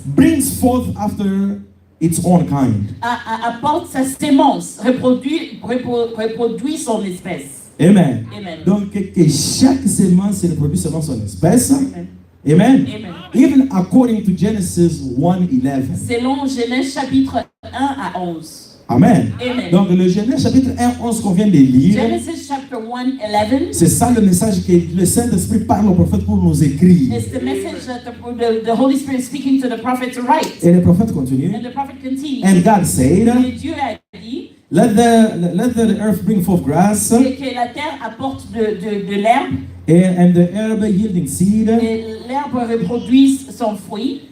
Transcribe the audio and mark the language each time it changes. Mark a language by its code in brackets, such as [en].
[en] brings forth after its own kind. [fr] apporte sa sémence, reproduit son espèce. Amen. [en] Amen. [fr] Donc que chaque sémence se reproduit selon son espèce. Amen. Amen. Amen. [en] Even according to Genesis 1:11. [fr] Selon Genèse chapitre 1 à 11. [en] Amen. [fr] Amen. Donc le Genèse chapitre 1:11 qu'on vient de lire, [en] Genesis chapter 1:11 [fr] c'est ça le message que le Saint-Esprit parle au prophète pour nous écrire. [en] is the message that the Holy Spirit is speaking to the prophet to write. [fr] Et le prophète continue. [en] And the prophet continues. And God said, [fr] Et Dieu a dit, [en] Let the earth bring forth grass, [fr] que la terre apporte de l'herbe, [en] and the herb yielding seed, [fr] et l'herbe reproduit son fruit,